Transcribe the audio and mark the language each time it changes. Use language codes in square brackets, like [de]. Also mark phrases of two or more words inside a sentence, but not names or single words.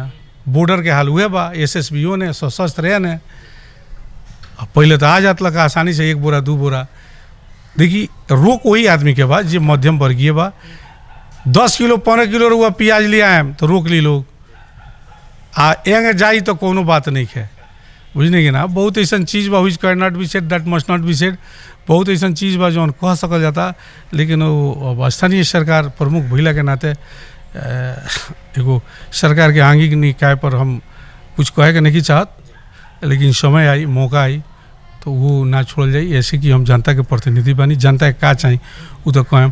[bho] बॉर्डर के हाल हुए बा, SSBO ने सशस्त्र ने पहले तो आ जात लगा आसानी से 1 बोरा 2 बोरा। देखिए रोक वही आदमी के बाद जो मध्यम वर्गीय बा, 10 किलो 15 किलो रुआ प्याज ले आए तो रोक ली लोग आ एंगे जाई तो कोनो बात नहीं है, बुझने की ना। बहुत ऐसा चीज़ बा [en] which can not be said that must not be said. [bho] बहुत ऐसा चीज़ बा जौन कह सकल जाता, लेकिन वो स्थानीय सरकार प्रमुख भइला के नाते एगो सरकार के आंगिक निकाय पर हम कुछ कहे के नहीं चाहत। लेकिन समय आई, मौका आई, तो वो ना छोड़ल जाई। ऐसे कि हम जनता के प्रतिनिधि बानी, जनता के का चाहिए वो तो कहम।